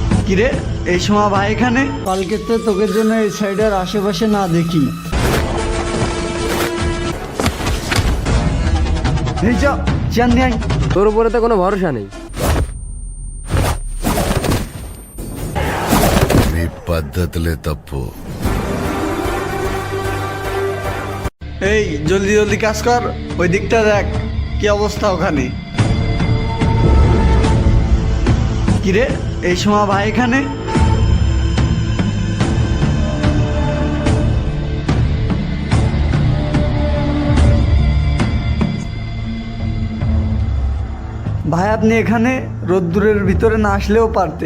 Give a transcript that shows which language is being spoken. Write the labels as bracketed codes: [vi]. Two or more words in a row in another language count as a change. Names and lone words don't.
[bn] কিরে এই সময় ভাই এখানে? কালকে তো তোকে জন্য এই সাইডের আশেপাশে না দেখি। এই যা চেন নিয়ে আয়। তোর উপরে তো কোনো ভরসা নেই। [te] మీ పద్ధతులే తప్పు. [bn] এই জলদি জলদি কাজ কর, ওই দিকটা দেখ কি অবস্থা ওখানে। কিরে এই সময় ভাই এখানে? ভাই আপনি এখানে রোদ্দুরের ভিতরে না আসলেও পারতেন।